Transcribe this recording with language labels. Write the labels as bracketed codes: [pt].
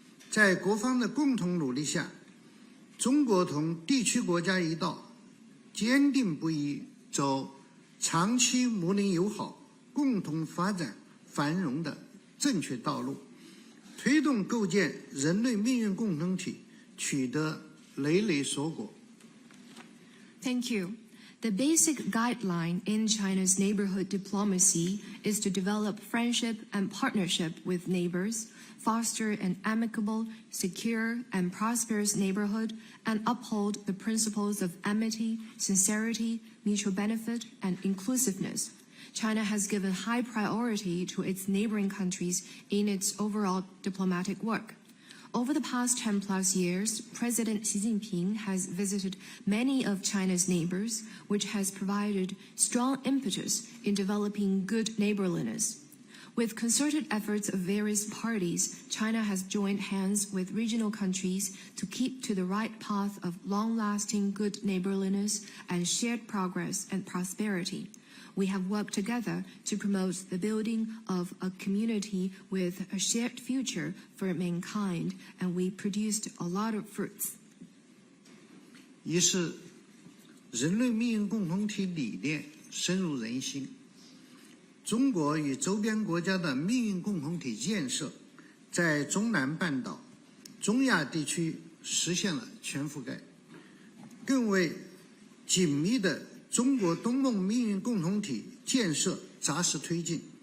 [zh] 在各方的共同努力下，中国同地区国家一道，坚定不移走长期睦邻友好、共同发展繁荣的正确道路，推动构建人类命运共同体取得累累硕果。 [en] Thank you. The basic guideline in China's neighborhood diplomacy is to develop friendship and partnership with neighbors, foster an amicable, secure, and prosperous neighborhood, and uphold the principles of amity, sincerity, mutual benefit, and inclusiveness. China has given high priority to its neighboring countries in its overall diplomatic work. Over the past 10+ years, President Xi Jinping has visited many of China's neighbors, which has provided strong impetus in developing good neighborliness. With concerted efforts of various parties, China has joined hands with regional countries to keep to the right path of long-lasting good neighborliness and shared progress and prosperity. We have worked together to promote the building of a community with a shared future for mankind, and we produced a lot of fruits. [zh] 一是人类命运共同体理念深入人心，中国与周边国家的命运共同体建设在中南半岛、中亚地区实现了全覆盖，更为紧密的中国东盟命运共同体建设扎实推进。